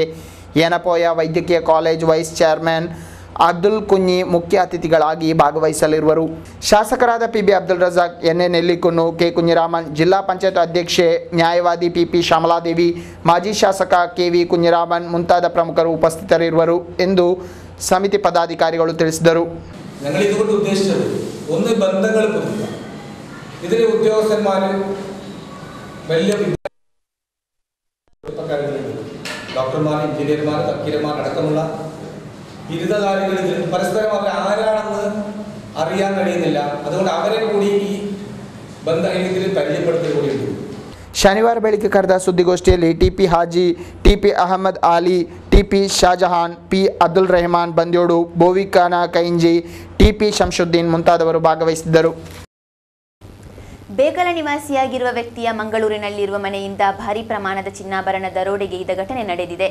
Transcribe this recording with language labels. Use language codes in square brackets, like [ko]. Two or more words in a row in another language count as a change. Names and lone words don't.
[kn] ಯನಪೋಯ ವೈದ್ಯಕೀಯ ಕಾಲೇಜ್ ವೈಸ್ ಚೇರ್ಮನ್ ಅಬ್ದುಲ್ ಕುಂಞಿ ಮುಖ್ಯ ಅತಿಥಿಗಳಾಗಿ ಭಾಗವಹಿಸಲಿರುವರು. ಶಾಸಕರಾದ PB ಅಬ್ದುಲ್ ರಜಾಕ್, NA ನೆಲ್ಲಿಕುನ್ನು, K ಕುഞ്ഞിರಾಮನ್, ಜಿಲ್ಲಾ ಪಂಚಾಯತ್ ಅಧ್ಯಕ್ಷೆ ನ್ಯಾಯವಾದಿ PP ಶ್ಯಾಮಲಾದೇವಿ, ಮಾಜಿ ಶಾಸಕ KV ಕುഞ്ഞിರಾಮನ್ ಮುಂತಾದ ಪ್ರಮುಖರು ಉಪಸ್ಥಿತರಿರುವರು ಎಂದು [ml] സമിതി പദാധികാരികൾ [kn] ತಿಳಿಸಿದರು. [ml] ഞങ്ങൾ ഇതുകൊണ്ട് ഉദ്ദേശിച്ചത് ഒന്ന് ബന്ധങ്ങൾ പുതുക്കുക. ഇതിലെ ഉദ്യോഗസ്ഥന്മാർ വലിയ ഡോക്ടർമാർ, എഞ്ചിനീയർമാർ, വക്കീലന്മാർ അടക്കമുള്ള ബിരുദധാരികൾ ഇതിൽ പരസ്പരം അവർ ആരാണെന്ന് അറിയാൻ കഴിയുന്നില്ല. അതുകൊണ്ട് അവരെ കൂടി ഈ ബന്ധത്തിൽ പരിചയപ്പെടുത്തുക കൂടിയുണ്ട്. [kn] ಶನಿವಾರ ಬೆಳಿಗ್ಗೆ ಕರೆದ ಸುದ್ದಿಗೋಷ್ಠಿಯಲ್ಲಿ TP ಹಾಜಿ, TP ಅಹಮದ್ ಆಲಿ, TP ಶಾಜಹಾನ್, P ಅಬ್ದುಲ್ ರೆಹಮಾನ್ ಬಂದ್ಯೋಡು, ಬೋವಿಕಾನ ಕೈಂಜಿ, TP ಶಂಶುದ್ದೀನ್ ಮುಂತಾದವರು ಭಾಗವಹಿಸಿದ್ದರು. ಬೇಕಲ ನಿವಾಸಿಯಾಗಿರುವ ವ್ಯಕ್ತಿಯ ಮಂಗಳೂರಿನಲ್ಲಿರುವ ಮನೆಯಿಂದ ಭಾರೀ ಪ್ರಮಾಣದ ಚಿನ್ನಾಭರಣ ದರೋಡೆಗೈದ ಘಟನೆ ನಡೆದಿದೆ.